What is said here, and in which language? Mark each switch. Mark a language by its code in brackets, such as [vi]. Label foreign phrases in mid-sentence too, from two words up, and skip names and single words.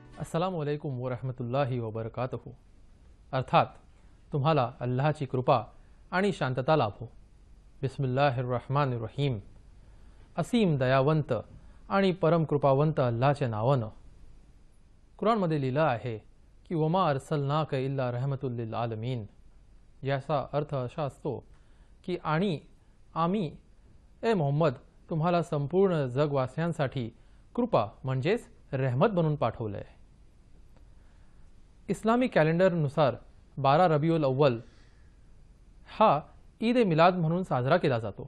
[ar] السلام عليكم ورحمة الله وبركاته. [mr] अर्थात तुम्हाला अल्लाहची कृपा आणि शांतता लाभो। बिस्मिल्लाहिर्रहमानिर्रहीम। असीम दयावंत आणि परम कृपावंत अल्लाहच्या नावानं। कुराणमध्ये लिहिलं आहे की [ar] وما أرسلناك إلا رحمة للعالمين, [mr] याचा अर्थ असा असतो की आणि आम्ही ए मोहम्मद तुम्हाला संपूर्ण जगवासियांसाठी कृपा म्हणजेच रहमत बनून पाठवले आहे। इस्लामी कॅलेंडरनुसार 12 रबिउल अव्वल हा ईद ए मिलाद म्हणून साजरा केला जातो।